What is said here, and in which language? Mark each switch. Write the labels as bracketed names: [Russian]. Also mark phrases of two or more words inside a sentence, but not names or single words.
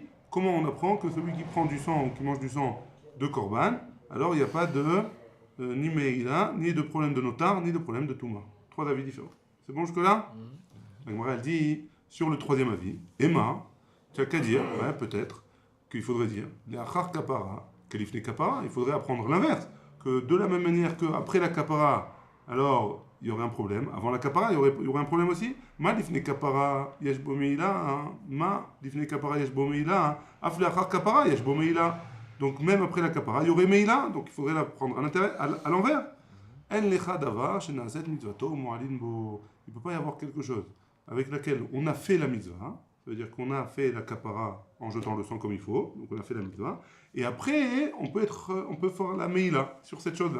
[French] Comment on apprend que celui qui prend du sang ou qui mange du sang de korban, alors il n'y a pas de ni meila, ni de problème de notar, ni de problème de touma. Trois avis différents. C'est bon jusque-là? La Gemara elle dit, sur le troisième avis, Emma, tu as qu'à dire, ouais, peut-être, qu'il faudrait dire, les [Hebrew] אחר כפרה כלפני כפרה, [French] il faudrait apprendre l'inverse, que de la même manière qu'après la kapara, alors il y aurait un problème, avant la kapara, il y aurait un problème aussi. [Hebrew] מה לפני כפרה יש בו מעילה מה לפני כפרה יש בו מעילה אף לאחר כפרה יש בו מעילה. [French] Donc même après la kapara, il y aurait meila, donc il faudrait la prendre à l'envers. Il ne peut pas y avoir quelque chose avec laquelle on a fait la mitzvah, ça veut dire qu'on a fait la kapara en jetant le sang comme il faut, donc on a fait la mitzvah, et après on peut faire la meila sur cette chose-là.